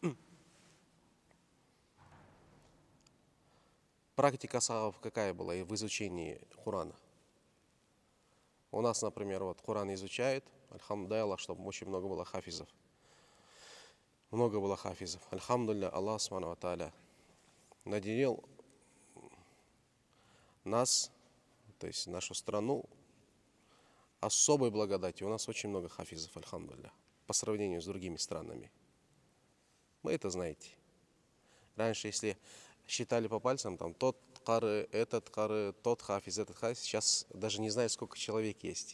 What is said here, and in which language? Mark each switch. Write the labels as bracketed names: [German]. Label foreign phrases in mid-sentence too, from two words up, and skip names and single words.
[Russian] Практика сахабов какая была в изучении Корана? У нас, например, вот Коран изучает, альхамдулилля, чтобы очень много было хафизов. Много было хафизов. Альхамдулилля, [Arabic] الله سبحانه وتعالى [Russian] наделил нас, то есть нашу страну, особой благодатью. У нас очень много хафизов, альхамдулилля, по сравнению с другими странами. Вы это знаете. Раньше, если считали по пальцам, там тот кары, этот кары, тот хафиз, этот хафиз, сейчас даже не знаю, сколько человек есть.